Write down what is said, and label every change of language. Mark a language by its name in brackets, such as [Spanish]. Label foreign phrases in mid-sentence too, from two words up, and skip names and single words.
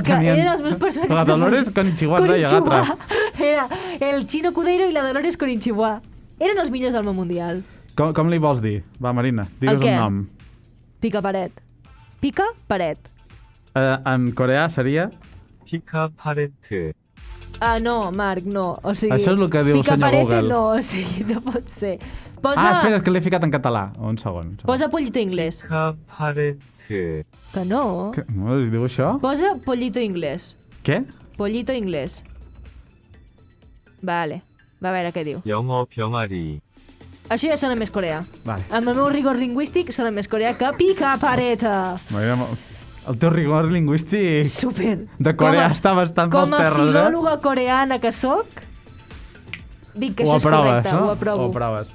[Catalan] És que tenien... eren els meus personatges La Dolores Konichiwa es deia l'altra. Era el Chino Cudeiro i la Dolores Konichiwa. Eren els millors del món mundial. Com li vols dir? Va, Marina, digues què? un nom. Pica paret. Pica paret. En coreà seria... pica paret No, Marc, no. O sigui, Això és el que diu el pica senyor parete Google. no, o sigui, no pot ser. Espera, és que l'he ficat en català. Un segon. Posa [Spanish] pollito inglès. [Catalan] pica paret Que no. No, es diu això? [Spanish] Posa pollito inglés. [Catalan] Què? [Spanish] Pollito inglés. Vale. [Catalan] Va a veure què diu. [Korean] 영어 병아리 [Catalan] Això ja sona més coreà. Vale. Amb el meu rigor lingüístic sona més coreà que pica pareta. Marina, el teu rigor lingüístic Super. de Coreà està bastant pels Com a terres, filòloga coreana que sóc, dic que Ho això és aproves, correcte, no? ho aprovo. Ho aproves.